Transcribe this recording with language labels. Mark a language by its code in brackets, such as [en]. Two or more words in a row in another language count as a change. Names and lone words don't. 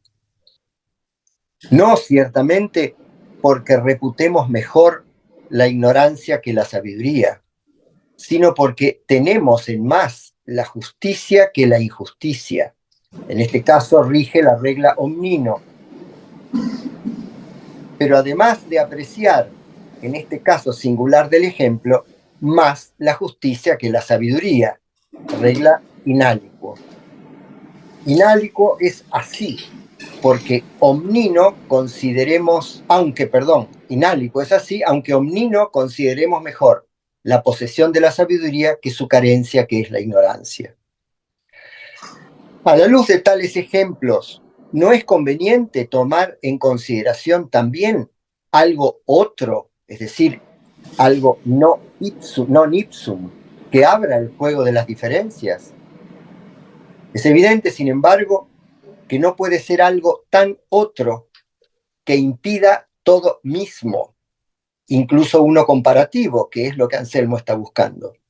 [es] No ciertamente porque reputemos mejor la ignorancia que la sabiduría, sino porque tenemos en más la justicia que la injusticia. En este caso rige la regla omnino. Pero además de apreciar, en este caso singular del ejemplo, más la justicia que la sabiduría, regla [la] in aliquo. In aliquo [es] es así, porque omnino consideremos, [la] in aliquo [es] es así, aunque omnino consideremos mejor la posesión de la sabiduría que su carencia, que es la ignorancia. A la luz de tales ejemplos, ¿no es conveniente tomar en consideración también algo otro, es decir, algo [la] non ipsum, [es] que abra el juego de las diferencias? Es evidente, sin embargo, que no puede ser algo tan otro que impida todo mismo, incluso uno comparativo, que es lo que Anselmo está buscando.